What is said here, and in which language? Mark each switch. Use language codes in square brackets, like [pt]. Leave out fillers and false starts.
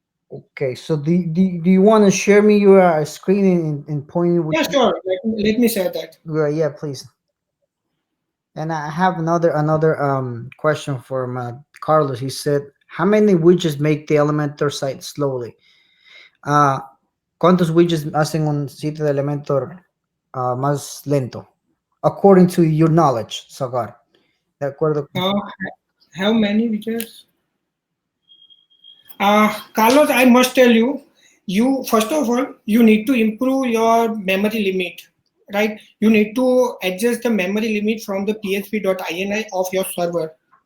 [en] Okay, so do you want to share me your screen and point with? Yeah, sure. Let me share that. Yeah, please. And I have another question from Carlos. He said, "How many widgets make the Elementor site slowly? [es] ¿Cuántos widgets hacen un sitio de Elementor más lento? [en] According to your knowledge, Sagar." [es] De acuerdo. [en] How many widgets? Carlos, I must tell you, first of all, you need to improve your memory limit, right? You need to adjust the memory limit from the php.ini of your server.